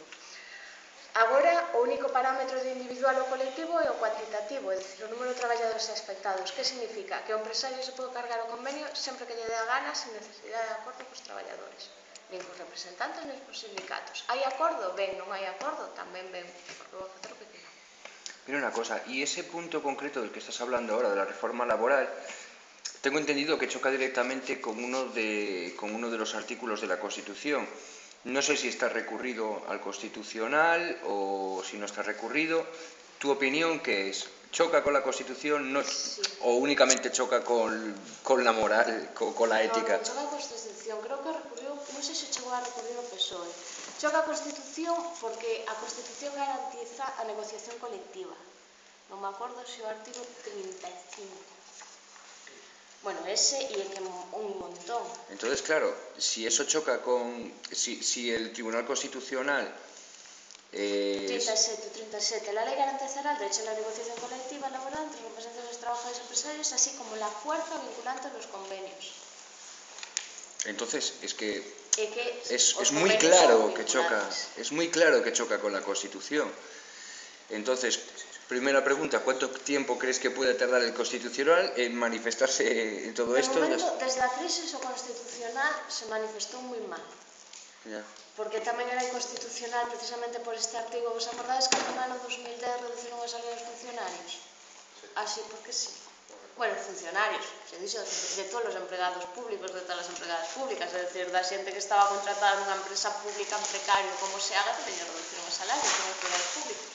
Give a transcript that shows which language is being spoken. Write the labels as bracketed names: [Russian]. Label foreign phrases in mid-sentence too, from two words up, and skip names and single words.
[Galician] Agora, o único parámetro de individual ou colectivo é o cuantitativo, é dicir, o número de traballadores afectados. Que significa? Que o empresario se pode cargar o convenio sempre que lle dé a gana, sin necesidade de acordo cos traballadores, nin cos representantes, nin cos sindicatos. Hai acordo? Ben, non hai acordo? Tamén ben, porque vou a facer o que quero. [Spanish] Mira una cosa, y ese punto concreto del que estás hablando ahora, de la reforma laboral, tengo entendido que choca directamente con uno de los artículos de la Constitución. No sé si está recurrido al Constitucional o si no está recurrido. ¿Tu opinión qué es? ¿Choca con la Constitución sí, o únicamente choca con la moral, con la ética? No, choca con la Constitución. Creo que recurrió, [Galician] non sei se chegou a recurrir o PSOE. Choca a Constitución porque a Constitución garantiza a negociación colectiva. Non me acordo se o artigo 35. [Spanish] Bueno, ese y el que un montón. Entonces, claro, si eso choca con... Si el Tribunal Constitucional... 37. La ley garantizará el derecho a la negociación colectiva laboral entre los representantes de los trabajadores y empresarios, así como la fuerza vinculante de los convenios. Entonces, es que es os muy claro que choca, es muy claro que choca con la Constitución. Entonces, primera pregunta, ¿cuánto tiempo crees que puede tardar el Constitucional en manifestarse en todo esto? [Galician] De momento, desde a crisis o Constitucional se manifestou moi mal. Ya. Porque tamén era inconstitucional precisamente por este artigo. Vos acordades que no ano 2010 reduciron os salarios funcionarios? Así, porque sí. Bueno, funcionarios, se dixo de todos os empregados públicos, de todas as empregadas públicas, é dicir, da xente que estaba contratada nunha empresa pública en precario, [Spanish] como se haga, [Galician] que teña reducción os salarios en empregados públicos.